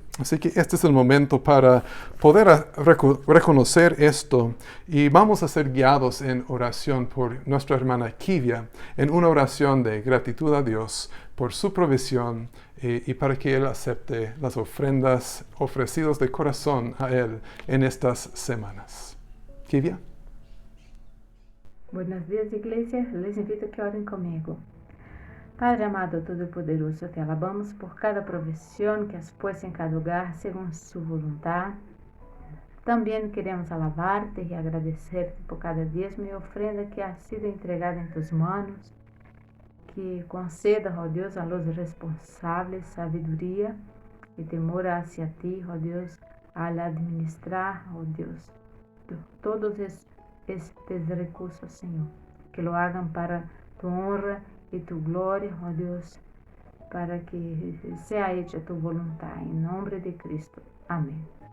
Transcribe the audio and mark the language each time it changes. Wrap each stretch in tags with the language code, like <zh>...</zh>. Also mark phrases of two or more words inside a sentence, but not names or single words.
<es>Así que este es el momento para poder reconocer esto y vamos a ser guiados en oración por nuestra hermana Kivia, en una oración de gratitud a Dios por su provisión y para que Él acepte las ofrendas ofrecidas de corazón a Él en estas semanas. Kivia. Buenos días, iglesia. Les invito a que orem comigo. Padre amado todo-poderoso, te alabamos por cada provisión que has puesto en cada hogar según su voluntad. También queremos alabarte y agradecerte por cada diezmo y ofrenda que ha sido entregada en tus manos. Que conceda,</es> <pt>ó Deus,</pt> <es>a los responsables sabiduría y temor hacia ti,</es> <pt>ó Deus,</pt> <es>al administrar,</es> <pt>ó Deus, todos estes recursos, Senhor.</pt> <es>Que lo hagan para tu honra y tu gloria,</es> <pt>ó Deus,</pt> <es>para que sea hecha tu voluntad. En nombre de Cristo. Amén.</es>